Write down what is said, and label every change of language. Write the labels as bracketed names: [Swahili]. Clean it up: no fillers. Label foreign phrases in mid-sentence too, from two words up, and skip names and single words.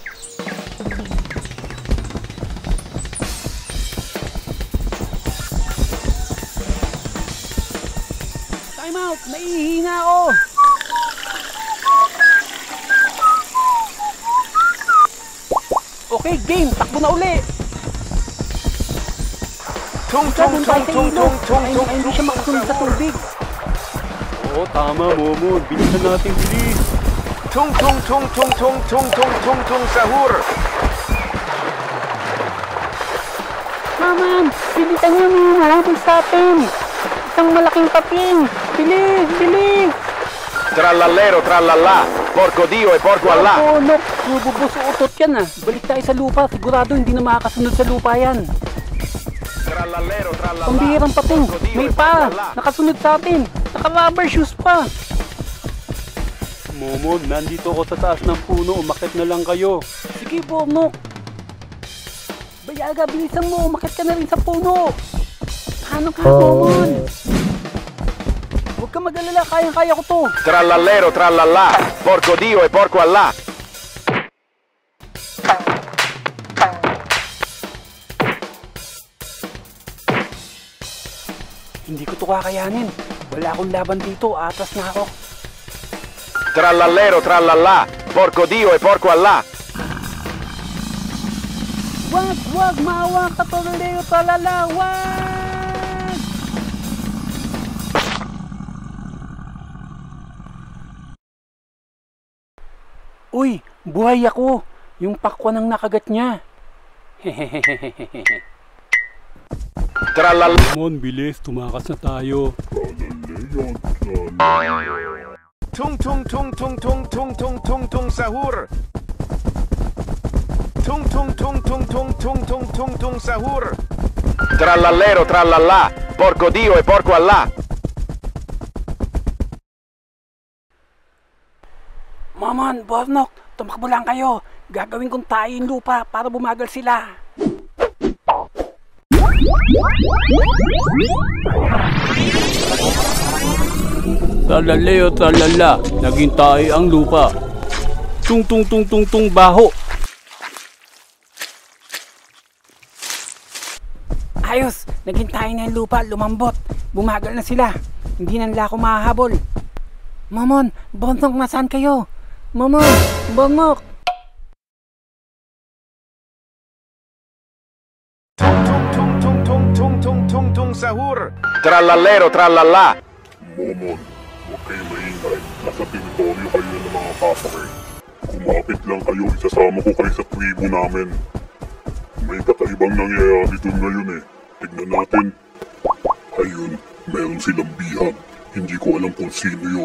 [English] Time out! [Filipino] Naihina ako! Okay, game! Takbo na uli! Tung tung tung tung tung tung tung. Hindi siya makasunod sa tubig. Oo, tama, Momon. Bilisan natin, bilis. Tung tung tung tung tung tung tung tung tung sahur. Maman, bilisan niyo, may humahabol sa atin. Isang malaking paping. Bilis, bilis. Trallallero, trallalla. [Italian] Porco Dio e porco Allah! [Filipino] Oh, no. Bububos utot yan ah. Balik tayo sa lupa. Sigurado hindi na makakasunod sa lupa yan. Trallallero, trallallà. Pambihirang pating. [Italian] Porco Dio [Filipino] May [Italian] e [Filipino] pa. [Italian] porco Allah. [Filipino] Nakasunod sa atin. Naka- [English] rubber shoes [Filipino] pa. Momon, nandito ako sa taas ng puno. Umakit na lang kayo. Sige, Bornok. Bayaga, bilisan mo. Umakit ka na rin sa puno. Ano ka, Momon? Huwag ka mag-alala. Kayang-kaya ko to. Trallallero, trallallà. [Italian] Porco Dio e porco Allah. [Filipino] Hindi ko to kakayanin. Wala akong laban dito. Atras na ako. Trallallero, trallallà. [Italian] Porco Dio e porco Allah. [Filipino] Wag, maawa ka, Trallallero, tralala, wag! Uy, buhay ako! Yung pakwan ang nakagat niya. Trallallero. Momon, bilis. Tumakas na tayo. Tung tung tung tung tung tung tung tung tung sahur. Tung tung tung tung tung tung tung tung tung sahur. Trallallero, trallallà. [Italian] Porco Dio e porco Allah. [Filipino] Momon, Bornok, tumakbo lang kayo. Gagawin kong tayo yung lupa para bumagal sila. Trallalleo, trallalla. Naging tayo ang lupa. Tung tung tung tung tung baho. Ayos, naging tayo na yung lupa, lumambot. Bumagal na sila. Hindi na nila ako mahahabol. Momon, Bornok, nasaan kayo? Momon, Bornok. Tung tung tung tung tung tung tung tung sahur. Trallallero, trallallà. Momon, huwag kayo maingay. Nasa teritoryo kayo ng mga kapake. Kumapit lang kayo, isasama ko kayo sa tribo namin. May kakaibang nangyayari dun ngayon eh. Tignan natin. Ayun, meron silang bihag. Hindi ko alam kung sino yun.